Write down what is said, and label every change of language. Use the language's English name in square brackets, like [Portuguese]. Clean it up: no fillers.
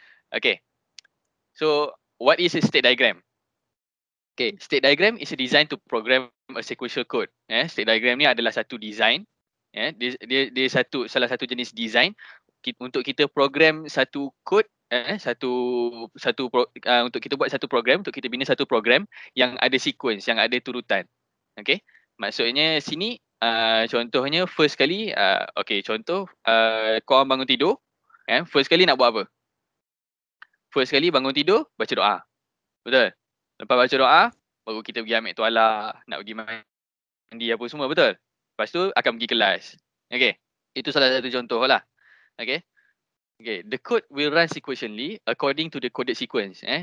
[English] Okay, so what is a state diagram? Okay, state diagram is a design to program a sequential code. [Malay] State diagram ni adalah satu design. Dia salah satu jenis design untuk kita program satu code, untuk kita buat satu program, untuk kita bina satu program yang ada sequence, yang ada turutan. Okay, maksudnya sini contohnya first kali, contoh korang bangun tidur, first kali nak buat apa? First kali bangun tidur, baca doa. Betul? Lepas baca doa, baru kita pergi ambil tuala, nak pergi mandi apa semua, betul? Lepas tu akan pergi kelas. Okay, itu salah satu contoh lah. [English] Okay, the code will run sequentially according to the coded sequence.